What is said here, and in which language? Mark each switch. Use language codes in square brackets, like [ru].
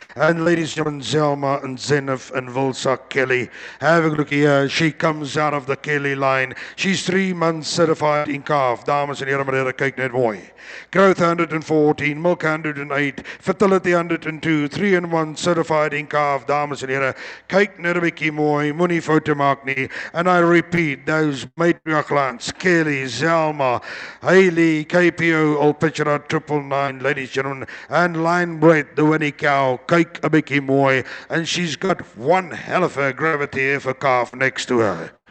[en] And ladies and gentlemen, Zelma and Zenith and Vilsack Kelly. Have a look here. She comes out of the Kelly line. She's 3 months certified in calf. [af] Dames en heren, meneer, kyk net mooi. [en] Growth 114, milk 108, fertility 102, 3-in-1 certified in calf. [af] Dames en heren, kyk net 'n bietjie mooi, moenie foute maak nie. [en] And I repeat, those matriarchs, Kelly, Zelma, Hailey, KPO, all picture at 999, ladies and gentlemen, and line bred, the winnie cow, [af] kyk 'n bietjie mooi, [en] and she's got one hell of a gravity of a calf next to her.